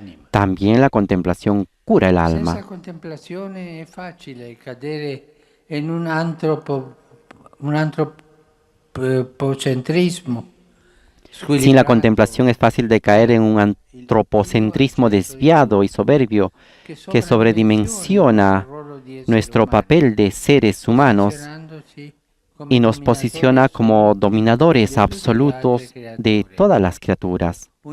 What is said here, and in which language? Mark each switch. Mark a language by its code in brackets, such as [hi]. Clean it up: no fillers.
[es] También la contemplación cura el alma. [it] Senza contemplazione è facile cadere in un antropocentrismo. [es] Sin la contemplación es fácil de caer en un antropocentrismo desviado y soberbio que sobredimensiona nuestro papel de seres humanos y nos posiciona como dominadores absolutos de todas las criaturas.